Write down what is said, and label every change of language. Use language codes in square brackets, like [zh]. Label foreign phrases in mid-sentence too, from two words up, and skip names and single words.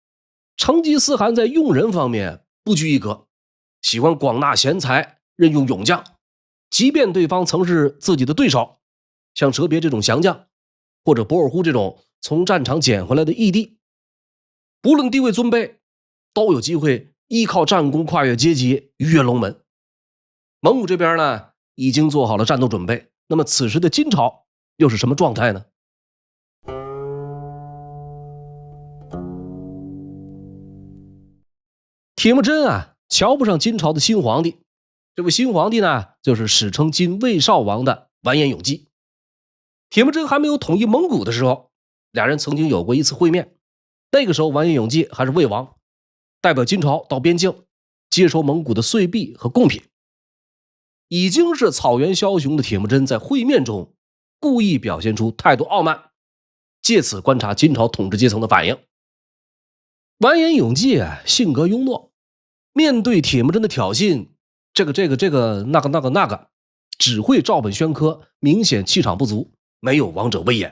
[zh] 成吉思汗在用人方面不拘一格，喜歡廣納賢才，任用勇將，即便對方曾是自己的對手，像哲別這種降將，或者博爾忽這種從戰場撿回來的義弟，不論地位尊卑，都有機會依靠戰功跨越階級，魚躍龍門。蒙古這邊呢，已經做好了戰鬥準備，那麼此時的金朝又是什麼狀態呢？铁木真啊，瞧不上金朝的新皇帝。这位新皇帝呢，就是史称金魏少王的完颜永济。铁木真還沒有統一蒙古的時候，俩人曾经有過一次會面。那個時候完颜永济還是魏王，代表金朝到邊境接收蒙古的歲幣和貢品。已經是草原梟雄的鐵木真在會面中故意表現出態度傲慢，借此觀察金朝統治階層的反應。完颜永濟啊，性格庸懦，面對鐵木真的挑釁，這個那個，只會照本宣科，明顯氣場不足，沒有王者威嚴。